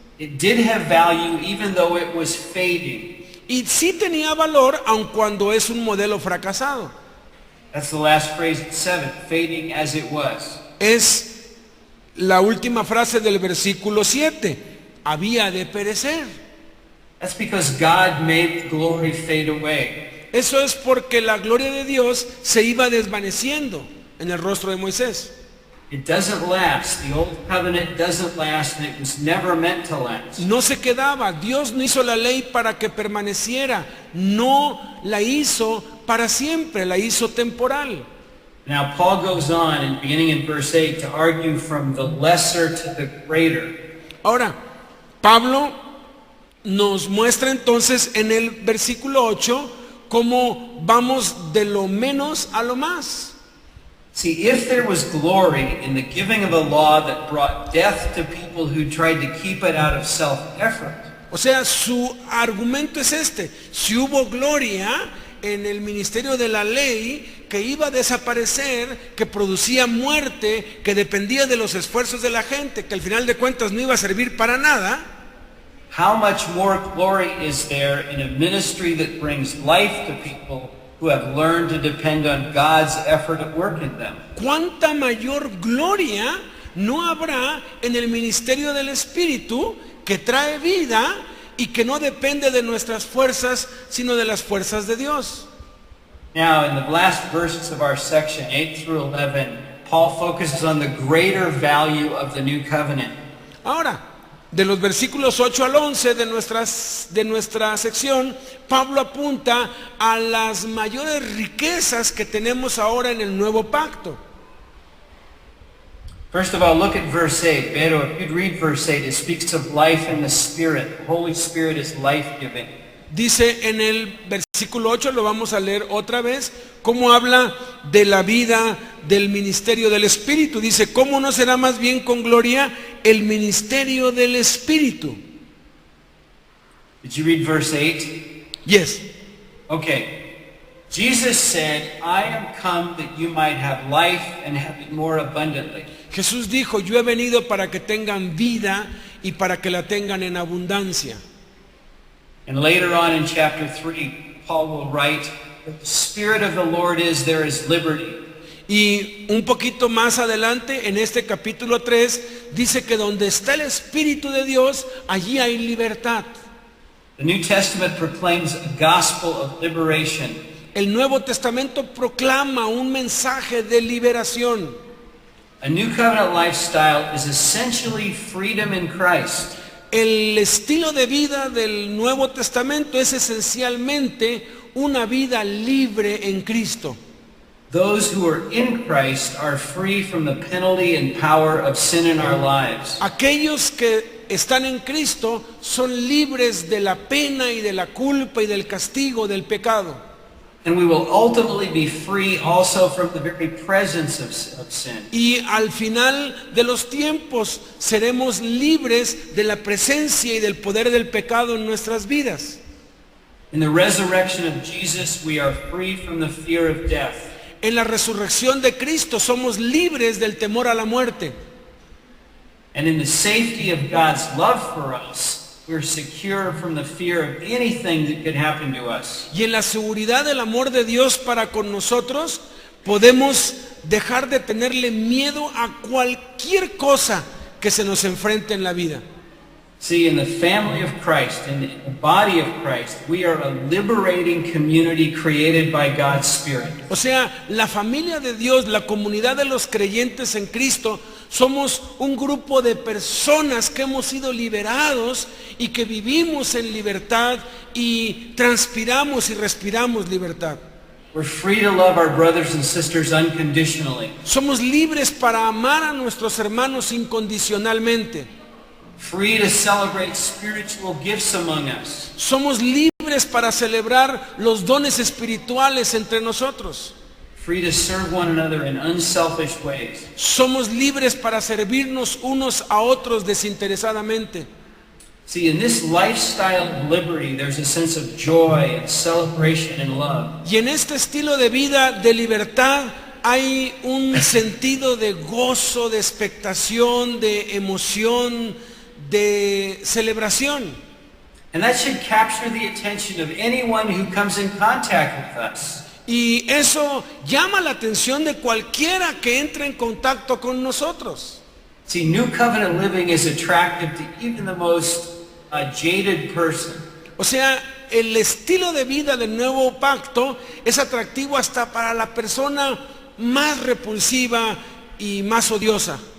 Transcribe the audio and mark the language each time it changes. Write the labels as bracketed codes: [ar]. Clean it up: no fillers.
[en] It did have value even though it was fading. [es] Y sí tenía valor aun cuando es un modelo fracasado. [en] That's the last phrase at 7, fading as it was. [es] Es la última frase del versículo 7. Había de perecer. [en] That's because God made the glory fade away. [es] Eso es porque la gloria de Dios se iba desvaneciendo en el rostro de Moisés. [en] It doesn't last. The old covenant doesn't last, and it was never meant to last. [es] No se quedaba. Dios no hizo la ley para que permaneciera. No la hizo para siempre, la hizo temporal. [en] Now Paul goes on, and beginning in verse 8, to argue from the lesser to the greater. [es] Ahora, Pablo nos muestra entonces en el versículo 8 cómo vamos de lo menos a lo más. [en] See, if there was glory in the giving of a law that brought death to people who tried to keep it out of self-effort, [es] O sea, su argumento es este: si hubo gloria en el ministerio de la ley que iba a desaparecer, que producía muerte, que dependía de los esfuerzos de la gente, que al final de cuentas no iba a servir para nada, [en] how much more glory is there in a ministry that brings life to people who have learned to depend on God's effort at work in them? [es] ¿cuánta mayor gloria no habrá en el ministerio del Espíritu que trae vida y que no depende de nuestras fuerzas, sino de las fuerzas de Dios? [en] Now, in the last verses of our section, 8 through 11, Paul focuses on the greater value of the new covenant. [es] Ahora, de los versículos 8 al 11 de nuestra sección, Pablo apunta a las mayores riquezas que tenemos ahora en el nuevo pacto. [en] First of all, look at verse 8. Pero, if you'd read verse 8, it speaks of life in the Spirit. The Holy Spirit is life-giving. [es] Dice en el versículo 8, lo vamos a leer otra vez, cómo habla de la vida del ministerio del Espíritu. Dice, ¿cómo no será más bien con gloria el ministerio del Espíritu? [en] Did you read verse 8? Yes. Okay. Jesus said, I am come that you might have life and have it more abundantly. [es] Jesús dijo, yo he venido para que tengan vida y para que la tengan en abundancia. [en] And later on in chapter 3, Paul will write, where the Spirit of the Lord is, there is liberty. [es] Y un poquito más adelante, en este capítulo 3, dice que donde está el Espíritu de Dios, allí hay libertad. [en] The New Testament proclaims a gospel of liberation. [es] El Nuevo Testamento proclama un mensaje de liberación. [en] A new covenant lifestyle is essentially freedom in Christ. [es] El estilo de vida del Nuevo Testamento es esencialmente una vida libre en Cristo. [en] Those who are in Christ are free from the penalty and power of sin in our lives. [es] Aquellos que están en Cristo son libres de la pena y de la culpa y del castigo del pecado. [en] And we will ultimately be free also from the very presence of sin. [es] Y al final de los tiempos seremos libres de la presencia y del poder del pecado en nuestras vidas. [en] In the resurrection of Jesus, we are free from the fear of death. [es] En la resurrección de Cristo somos libres del temor a la muerte. [en] And in the safety of God's love for us, we're secure from the fear of anything that could happen to us. [es] Y en la seguridad del amor de Dios para con nosotros, podemos dejar de tenerle miedo a cualquier cosa que se nos enfrente en la vida. [en] See, in the family of Christ, in the body of Christ, we are a liberating community created by God's Spirit. [es] O sea, la familia de Dios, la comunidad de los creyentes en Cristo, somos un grupo de personas que hemos sido liberados y que vivimos en libertad y transpiramos y respiramos libertad. [en] We're free to love our brothers and sisters unconditionally. [es] Somos libres para amar a nuestros hermanos incondicionalmente. [en] Free to celebrate spiritual gifts among us. [es] Somos libres para celebrar los dones espirituales entre nosotros. [en] Free to serve one another in unselfish ways. [es] Somos libres para servirnos unos a otros desinteresadamente. [en] See, in this lifestyle of liberty, there's a sense of joy and celebration and love. [es] Y en este estilo de vida de libertad hay un sentido de gozo, de expectación, de emoción, de celebración. [en] And that should capture the attention of anyone who comes in contact with us. [es] Y eso llama la atención de cualquiera que entre en contacto con nosotros. [en] See, New Covenant living is attractive to even the most jaded person. [es] O sea, el estilo de vida del nuevo pacto es atractivo hasta para la persona más repulsiva y más odiosa.